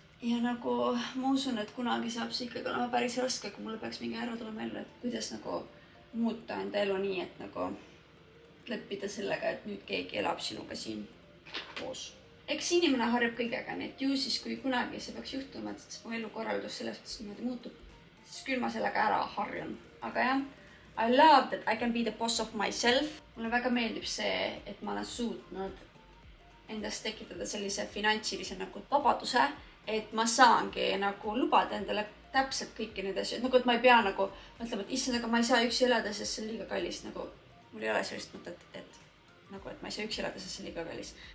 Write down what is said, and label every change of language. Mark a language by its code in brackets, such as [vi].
[et] Ja nagu ma usun, et kunagi saab see ikkagi olema päris raske, kui mulle peaks mingi ära tulema ellu, et kuidas nagu muuta enda elu nii, et nagu leppida sellega, et nüüd keegi elab sinuga siin koos. Eks inimene harjub kõigega, nii et ju siis, kui kunagi see peaks juhtuma, et mu elukorraldus selles mõttes niimoodi muutub, siis küll ma sellega ära harjun. Aga jah, [en] I love that I can be the boss of myself. [et] Mulle väga meeldib see, et ma olen suutnud endast tekitada sellise finantsilise nagu vabaduse, et ma saangi nagu lubada endale täpselt kõiki need asju. Nagu, et ma ei pea nagu mõtlema, et issand, aga ma ei saa üksi elada, sest see on liiga kallis. Nagu, mul ei ole sellist mõtet, et ma ei saa üksi elada, sest see on liiga kallis.